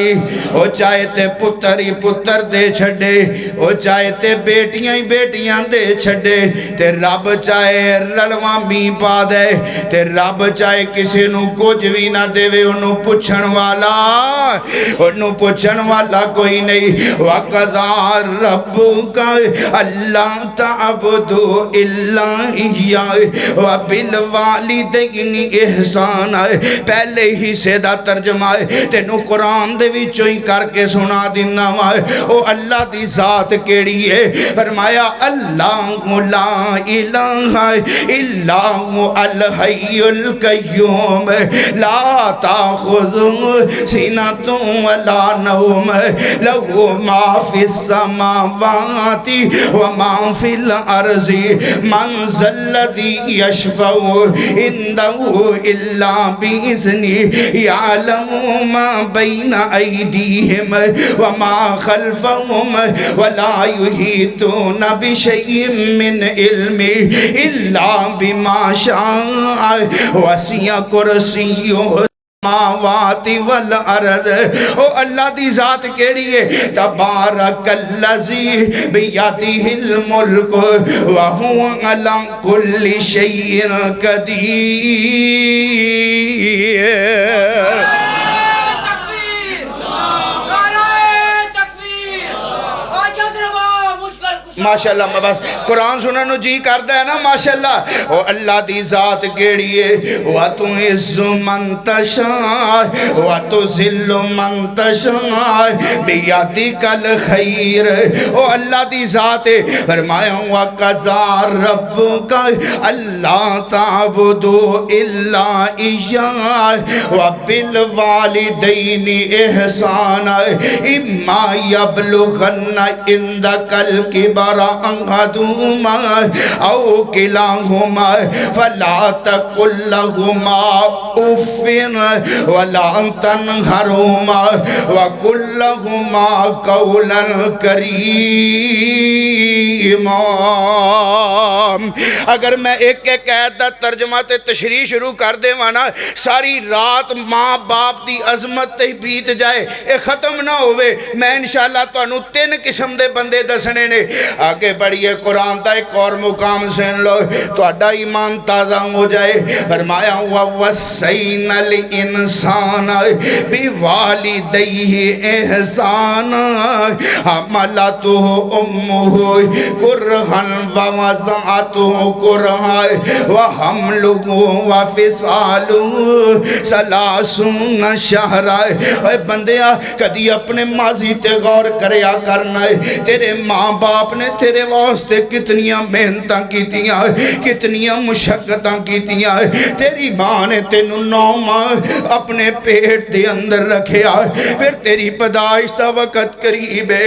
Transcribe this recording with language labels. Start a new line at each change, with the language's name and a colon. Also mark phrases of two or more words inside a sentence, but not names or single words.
Punjabi: او چاہے تے پتر ہی پتر دے چھڈے، او چاہے تے بیٹیاں ہی بیٹیاں دے چھڈے، تے رب چاہے رلوا میں پا دے، تے رب چاہے کسی نوں کچھ بھی نہ دیوے، اونوں پچھن والا، اونوں پچھن والا کوئی نہیں.
Arabic: وقضى ربك ألا تعبدوا إلا إياه وبالوالدين إحسانا.
Punjabi: پہلے ہی سے دا ترجمہ ہے، تینوں قرآن دے وچوں ہی کر کے سنا دینا وا. او اللہ دی ذات کیہڑی ہے?
Arabic: फरमाया الله لا إله إلا هو الحي القيوم لا تأخذه سنة ولا نوم له ما في السماوات وما في الأرض من ذا الذي يشفع عنده إلا بإذنه يعلم ما بين أيديهم وما خلفهم ولا يحيطون بشيء من علمه إلا بما شاء وسع كرسيه السماوات والأرض.
Punjabi: او اللہ دی ذات کیہڑی ہے?
Arabic: تبارك الذي بيده الملك وهو على كل شيء قدير.
Punjabi: माशाअल्लाह, میں بس قرآن سننے جی کرتا ہے نا ماشاءاللہ. او اللہ دی ذات کیہڑی ہے?
Arabic: وتعز من تشاء وتذل من تشاء بيدك الخير.
Punjabi: او اللہ دی ذات ہے۔ فرمایا
Arabic: وقضى ربك ألا تعبدوا إلا إياه وبالوالدين إحسانا إما يبلغن عندك الكبر أحدهما أو كلاهما فلا تقل لهما أف ولا تنهرهما وقل لهما قولا كريما.
Punjabi: اگر میں ایک ایک آیت دا ترجمہ تے تشریح شروع کر دیواں نا، ساری رات ماں باپ دی عظمت تے بیت جائے، یہ ختم نہ ہووے. میں ان شاء اللہ تہانوں 3 قسم دے بندے دسنے نے.
Hindi: आगे बढ़िए, कुरान का एक और मुकाम सुन लो,
Punjabi: تہاڈا ایمان تازہ ہو جائے.
Arabic: फरमाया ووصينا الإنسان بوالديه إحسانا حملته أمه كرها ووضعته كرها وحمله وفصاله ثلاثون شهرا.
Punjabi: اوئے بندیا، کدی اپنے ماضی تے غور کریا کرنا ہے. تیرے ماں باپ نے تیرے واسطے کتنیاں محنتاں کیتیاں، کتنیاں مشقتاں کیتیاں. تیری ماں نے تینوں 9 ماہ اپنے پیٹ دے اندر رکھیا، پھر تیری پیدائش دا وقت قریب ہے.